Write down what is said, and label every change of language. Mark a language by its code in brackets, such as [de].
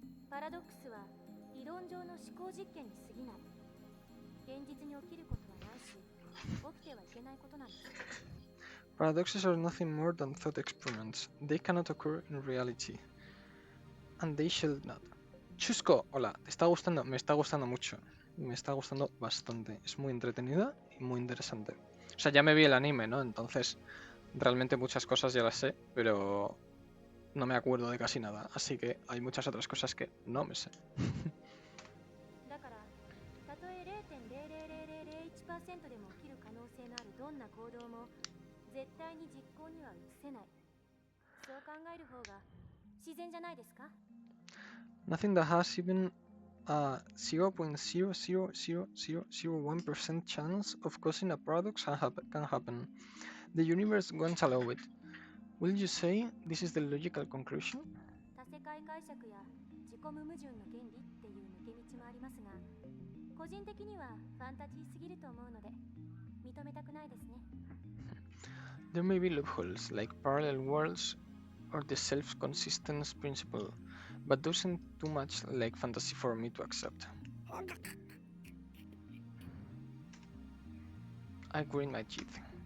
[ja] パラドックスは理論上の思考実験に過ぎない。現実に起きることはないし、起きてはいけないことなんです。 [en] Paradoxes are nothing more than thought experiments. They cannot occur in reality. And they should not. [es] Chusco, hola, ¿te está gustando? Me está gustando mucho. Me está gustando bastante. Es muy entretenida y muy interesante. O sea, ya me vi el anime, ¿no? Entonces, realmente muchas cosas ya las sé, pero no me acuerdo de casi nada. Así que hay muchas otras cosas que no me sé. [ja] だから、たとえ 0.00001% でも起きる可能性のあるどんな行動も絶対に実行には移せない。そう考える方が自然じゃないですか？ [en] Nothing that has even a 0.00001% chance of causing a paradox can happen. The universe won't allow it. Will you say this is the logical conclusion? 多世界解釈や自己無矛盾の原理っていう抜け道もありますが、個人的にはファンタジーすぎると思うので認めたくないですね。 There may be loopholes, like parallel worlds or the self-consistence principle, but those seem too much like fantasy for me to accept. I grind my teeth.